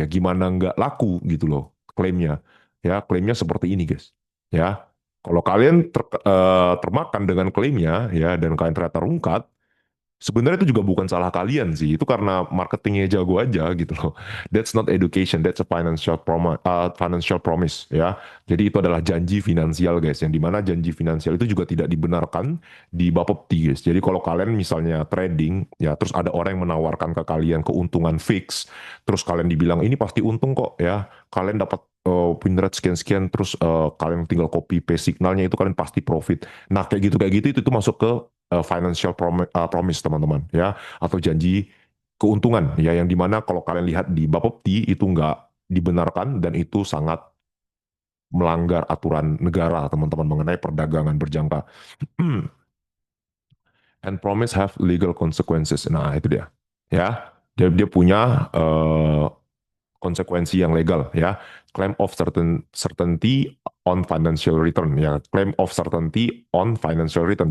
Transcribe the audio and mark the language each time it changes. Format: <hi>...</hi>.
<id>Ya gimana nggak laku gitu loh klaimnya. Ya, klaimnya seperti ini guys. Ya. Kalau kalian termakan dengan klaimnya ya dan kalian ternyata rungkat, sebenarnya itu juga bukan salah kalian sih, itu karena marketingnya jago aja gitu loh.</id> <en>That's not education, that's a financial promise ya.</en> <id>Jadi itu adalah janji finansial guys, yang dimana janji finansial itu juga tidak dibenarkan di Bapepti guys. Jadi kalau kalian misalnya trading ya, terus ada orang yang menawarkan ke kalian keuntungan fix, terus kalian dibilang ini pasti untung kok ya, kalian dapat win rate sekian-sekian, terus kalian tinggal copy paste signalnya itu kalian pasti profit. Nah kayak gitu itu masuk ke financial promise teman-teman ya atau janji keuntungan ya yang dimana kalau kalian lihat di Bapepti itu nggak dibenarkan dan itu sangat melanggar aturan negara teman-teman mengenai perdagangan berjangka.</id> <en>And promise have legal consequences.</en> <id>Nah itu dia ya dia punya konsekuensi yang legal ya.</id> <en>Claim of certainty on financial return ya. Claim of certainty on financial return.</en>